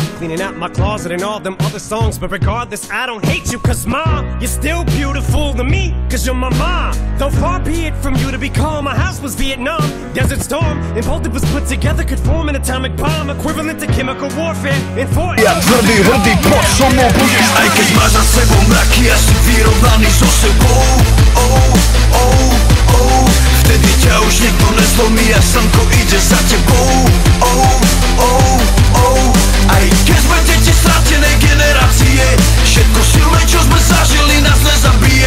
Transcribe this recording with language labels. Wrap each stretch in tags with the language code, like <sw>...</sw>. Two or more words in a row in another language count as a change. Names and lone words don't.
<en>Cleaning out my closet and all them other songs. But regardless, I don't hate you, cause mom, you're still beautiful to me, cause you're my mom. Though far be it from you to be calm, my house was Vietnam, Desert Storm, and both of us put together could form an atomic bomb, equivalent to chemical warfare. In Fort</en> <sk>Ja tvrdý, hrdý, poď so mnou budeš. Aj keď máš za sebou mraky, ja si vyrovnaný so sebou. Vtedy ťa už nikto nezlomí a slnko ide za tebou. Aj keď sme deti stratenej generácie, všetko silné, čo sme zažili, nás nezabije.</sk>